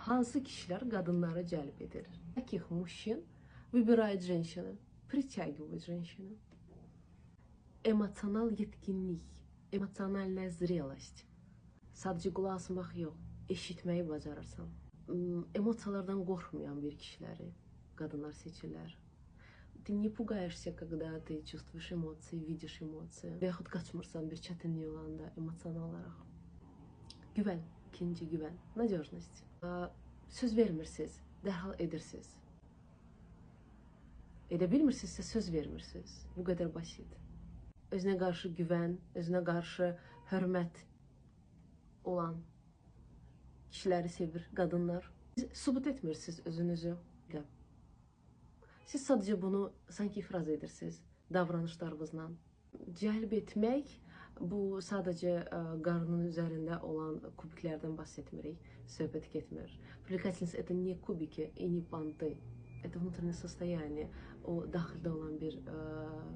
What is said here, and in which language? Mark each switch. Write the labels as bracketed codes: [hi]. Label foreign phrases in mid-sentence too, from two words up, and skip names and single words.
[az] Hansı kişilər qadınları cəlb edir? [ru] Каких мужчин выбирает женщина? Притягивает женщину. [az] Emosional yetkinlik, emosional zrelost. Sadəcə qulaq asmaq yox, eşitməyi bacarırsan. Emosiyalardan qorxmayan bir kişiləri qadınlar seçirlər. [ru] Ты не пугаешься, когда ты чувствуешь эмоции, видишь эмоции. [az] Və yaxud qaçmırsan bir çətinlik olanda emosional olaraq. Güvən, ikinci güvən, надежность. Söz vermirsiniz, dərhal edirsiniz. Edə bilmirsinizsə söz vermirsiniz. Bu qədər basit. Özünə qarşı güvən, özünə qarşı hörmət olan kişiləri sevir qadınlar. Sübut etmirsiniz özünüzü. Siz sadəcə bunu sanki ifraz edirsiniz davranışlarınızla. Cəlb etmək, bu sadəcə qarnının üzərində olan kubiklərdən bahs etmirik, söhbət getmir. [ru] Привлекательность это не кубики и не понты. Это внутреннее состояние, [az] o daxildə olan bir